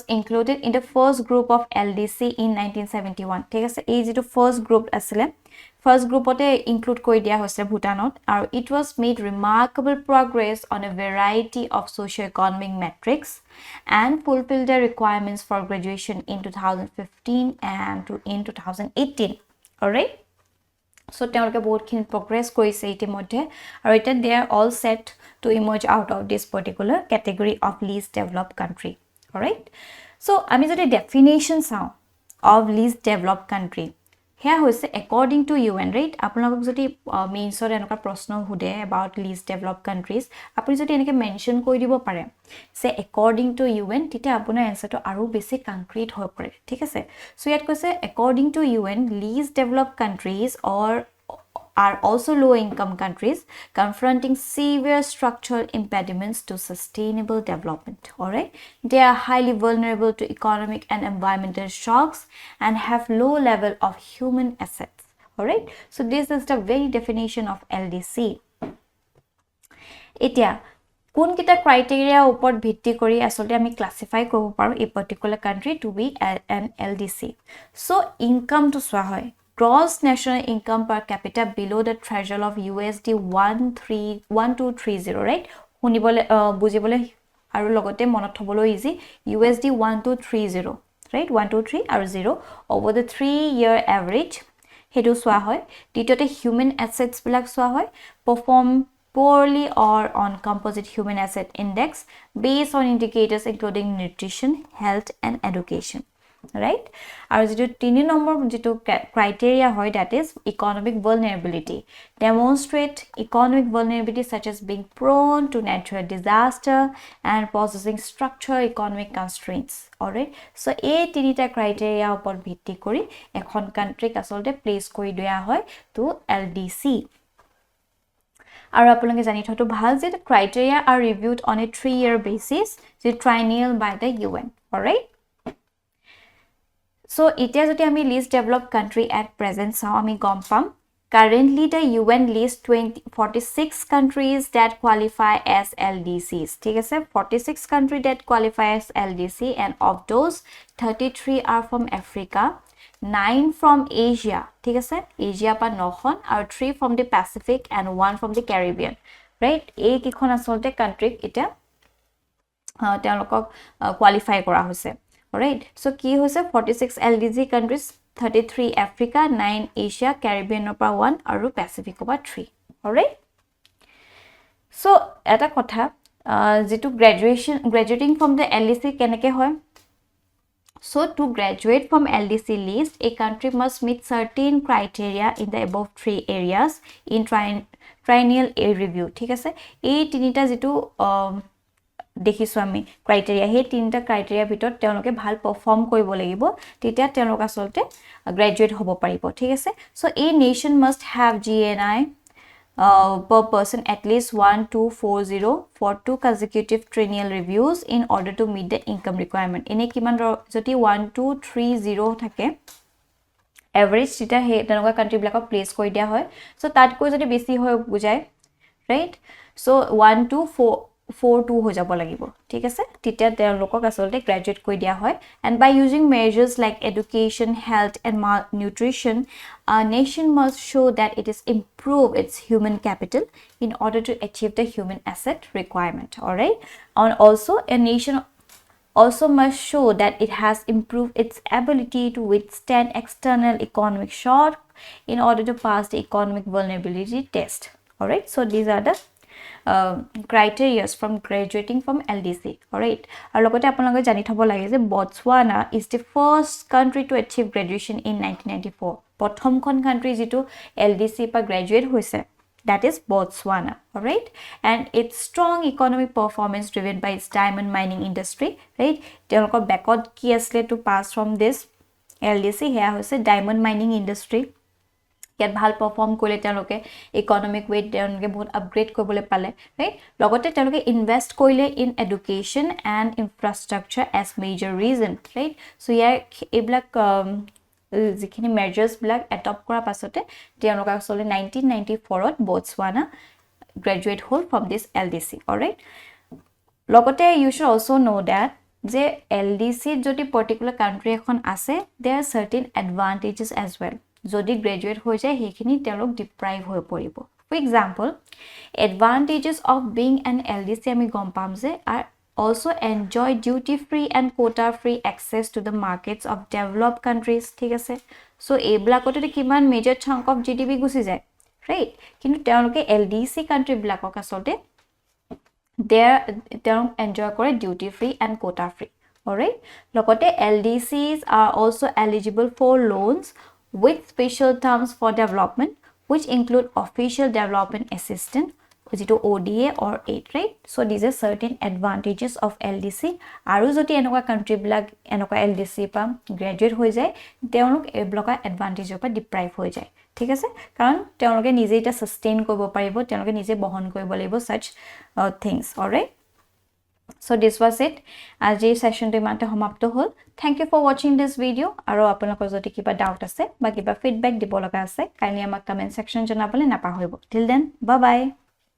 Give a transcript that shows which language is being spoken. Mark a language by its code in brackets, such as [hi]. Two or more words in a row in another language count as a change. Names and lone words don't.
[en] included in the first group of LDC in 1971 [as] ঠিক আছে এই যেটো [en] first group আসলে first group [as] ত include কৰি দিয়া হৈছে ভূটানত [en] and it was made remarkable progress on a variety of socio-economic metrics and fulfilled the requirements for graduation in 2015 and in 2018 all right so [as] তেওঁলোকে বহুতখিনি [en] progress [as] কৰিছে ইতিমধ্যে আৰু এটা [en] they are all set to emerge out of this particular category of least developed country all right so [as] আমি যদি [en] definition [as] চাও [en] of least developed country here hoise according to UN right [as] আপোনালোকক যদি মেইনছৰ এনেকা প্ৰশ্ন হুদে [en] about least developed countries [as] আপুনি যদি এনেকে মেনশন কৰি দিব পাৰে [en] say according to UN [as] তেতিয়া আপোনাৰ আনসাৰটো আৰু বেছি কনক্ৰিট হৈ পৰে ঠিক আছে [en] so [as] ইয়াত কৈছে [en] according to UN least developed countries are also low income countries confronting severe structural impediments to sustainable development all right they are highly vulnerable to economic and environmental shocks and have low level of human assets all right so this is the very definition of LDC [as] etia কোন কিটা ক্ৰাইটেৰিয়া ওপৰত ভিত্তি কৰি আসলে আমি ক্লাসিফাই কৰিব পাৰো এই [en] particular country to be an LDC so income [as] to সোৱা হয় [en] gross national income per capita below the threshold of USD 1230 right [as] শুনিবলৈ বুজিবলৈ আৰু লগতে মনত [en] thobolo easy USD 1230 right 123 aru 0 over the 3-year average [as] হেটো চোৱা হয় দ্বিতীয়তে [en] human assets [as] বিলাক চোৱা হয় [en] perform poorly or on composite human asset index based on indicators including nutrition health and education right [as] আৰু যেটো 3 নম্বৰ যেটো [en] criteria হয় that is economic vulnerability demonstrate economic vulnerability such as being prone to natural disaster and possessing structural economic constraints all right so [as] এই তিনিটা [en] criteria [as] ওপৰত ভিত্তি কৰি এখন কান্ট্ৰিক আসলতে প্লেস কৰি দিয়া হয় [en] to LDC [as] আৰু আপোনালোকে জানি থটো ভাল যে [en] criteria are reviewed on a 3-year basis the triennial by the UN all right so [as] এতিয়া যদি আমি [en] least developed country at present [as] চাওঁ আমি গম পাম [en] Currently, the UN lists 46 countries that qualify as LDCs. [as] ঠিক আছে, [en] 46 countries that qualify as LDC, and of those, 33 are from Africa, 9 from Asia. [as] ঠিক আছে, [en] Asia [as] পা 9খন আৰু [en] 3 from the Pacific and 1 from the Caribbean. Right? [as] এই কিখন আসলতে country এটা তেওঁলোকক qualify কৰা হৈছে. [en] Alright, so [as] কি হৈছে 46 LDC countries, 33 Africa, 9 Asia, Caribbean পৰা 1 আৰু Pacific পৰা 3. [en] Alright, so [as] এটা কথা যেটো [en] graduating from the LDC [as] কেনেকে হয়. [en] So to graduate from LDC list, a country must meet certain criteria in the above 3 areas in triennial review. [as] ঠিক আছে, এই তিনিটা যেটো দেখিছো আমি ক্ৰাইটেৰিয়া, হে তিনটা ক্ৰাইটেৰিয়া ভিতৰত তেওঁলোকে ভাল পাৰফৰ্ম কৰিব লাগিব, তেতিয়া তেওঁলোক আসলতে গ্ৰেজুৱেট হ'ব পাৰিব. ঠিক আছে, [en] so a nation must have GNI per person at least 1240 for 2 consecutive triennial reviews in order to meet the income requirement. [as] এনে কিমান যদি 1230 থাকে এভাৰেজ, তেতিয়া হে তেনেকুৱা কান্ট্ৰি বিলাকক প্লেস কৰি দিয়া হয়. সো তাতকৈ যদি বেছি হয় বুজায়, ৰাইট, সো 1242 হৈ যাব লাগিব. ঠিক আছে, তেতিয়া তেওঁলোকক আসলতে গ্ৰেজুৱেট কৰি দিয়া হয়. [en] And by using measures like education, health and malnutrition, a nation must show that it is improve its human capital in order to achieve the human asset requirement. All right, and also a nation also must show that it has improved its ability to withstand external economic shock in order to pass the economic vulnerability test. All right, so these are the criteria from graduating from LDC. Alright, [as] আৰু লগতে আপোনালোকে জানি থব লাগে যে [en] Botswana is the first country to achieve graduation in 1994. [as] প্ৰথমখন country যেটো LDC পা graduate হৈছে, [en] that is Botswana. Alright, and its strong economic performance driven by its diamond mining industry. Right, [as] তেওঁলোকৰ বেকত কি আসলে [en] to pass from this LDC, [as] হেয়া হৈছে diamond mining industry. ইয়াত ভাল পারফর্ম কৰিলে তেওঁলোকে [en] economic weight [as] তেওঁলোকে বহুত আপগ্ৰেড কৰিবলৈ পালে, ৰাইট, লগতে তেওঁলোকে ইনভেস্ট কৰিলে [en] in education and infrastructure as major reason, [as] ৰাইট. সো ইয়াৰ এইবিলাক যিখিনি মেজাৰ্স বিলাক এডপ্ট কৰাৰ পাছতে তেওঁলোক আসলে 1994 ত Botswana গ্ৰেজুৱেট হ'ল [en] from this LDC. [as] alright, লগতে [en] you should also know that [as] যে LDC যদি [en] particular country [as] এখন আছে, [en] there are certain advantages as well. [as] যদি গ্ৰেজুৱেট হৈ যায় হেখিনি তেওঁলোক ডিপ্ৰাইভ হৈ পৰিব. [en] for example advantages of being an LDC [as] আমি গম পাম যে [en] are also enjoy duty free and quota free access to the markets of developed countries. [as] ঠিক আছে, সো এইবিলাকতে কিমান [en] major chunk of GDP [as] গুচি যায়, ৰাইট, কিন্তু তেওঁলোকে LDC কান্ট্ৰি বিলাকক আসলতে তেওঁলোক এনজয় কৰে [en] duty free and quota free. alright, লগতে LDCs are also eligible for loans with special terms for development, which include official development assistance, which is ODA or aid, right? So these are certain advantages of LDC. [as] আৰু যদি এনেকুৱা country বিলাক এনেকুৱা LDC pa graduate hoi jay, তেওঁলোক এবলকা advantage pa deprive hoi jay. ঠিক আছে, কাৰণ তেওঁলোকে নিজে এটা sustain কৰিব পাৰিব, তেওঁলোকে নিজে বহন কৰিব লাগিব [en] such things. alright, so this was it. [as] আজি session টো ইমানতে সমাপ্ত হ'ল. [en] Thank you for watching this video. [as] আৰু আপোনালোকৰ যদি কিবা ডাউট আছে বা কিবা ফিডবেক দিব লগা আছে, কাইন্ডলি আমাক কমেন্ট সেকশন জনাবলৈ নাপাহৰিব. [en] Till then, bye bye.